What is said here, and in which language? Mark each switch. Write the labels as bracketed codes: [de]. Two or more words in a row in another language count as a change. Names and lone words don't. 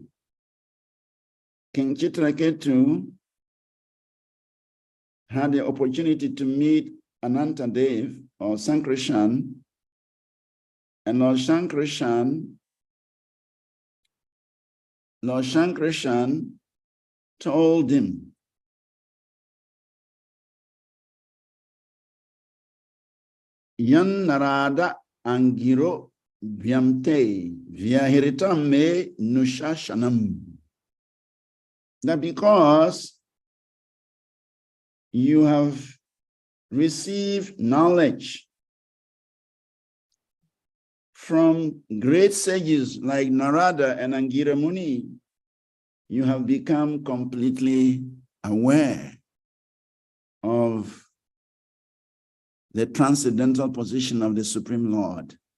[en] King Chitraketu had the opportunity to meet Anantadev or Sankrishan, and Lord Shankrishan told him, [sa] यन् नारद अङ्गिरो व्याम्ते व्याहृतम् मे नुशाशनम्. [en] That because you have received knowledge from great sages like Narada and Angira Muni, you have become completely aware of the transcendental position of the Supreme Lord.